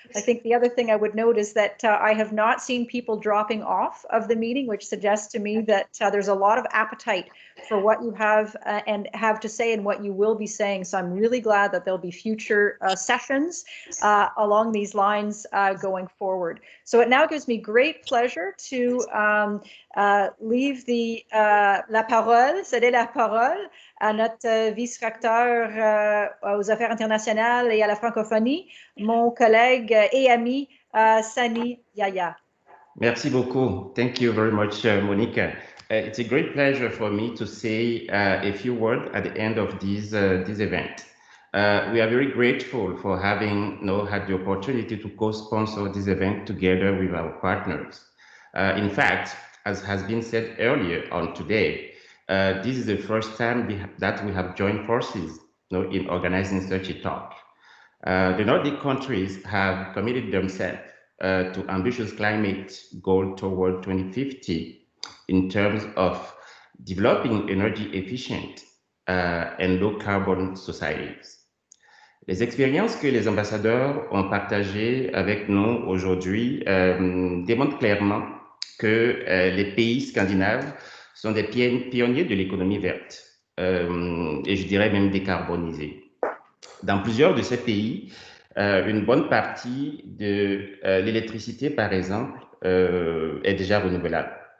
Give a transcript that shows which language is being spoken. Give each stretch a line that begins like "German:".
English: I think the other thing I would note is that I have not seen people dropping off of the meeting, which suggests to me that there's a lot of appetite for what you have to say and what you will be saying. So I'm really glad that there'll be future sessions along these lines going forward. So it now gives me great pleasure to leave
French: céder la parole à notre vice-recteur aux affaires internationales et à la francophonie, mon collègue et ami Sani Yaya. Merci beaucoup.
English: Thank you very much, Monica. It's a great pleasure for me to say a few words at the end of this event. We are very grateful for having had the opportunity to co-sponsor this event together with our partners. In fact, as has been said earlier on today, this is the first time that we have joined forces in organizing such a talk. The Nordic countries have committed themselves to ambitious climate goal toward 2050 in terms of developing energy efficient and low carbon societies.
French: Les expériences que les ambassadeurs ont partagées avec nous aujourd'hui démontrent clairement que les pays scandinaves sont des pionniers de l'économie verte et je dirais même décarbonisée. Dans plusieurs de ces pays, une bonne partie de l'électricité, par exemple, est déjà renouvelable.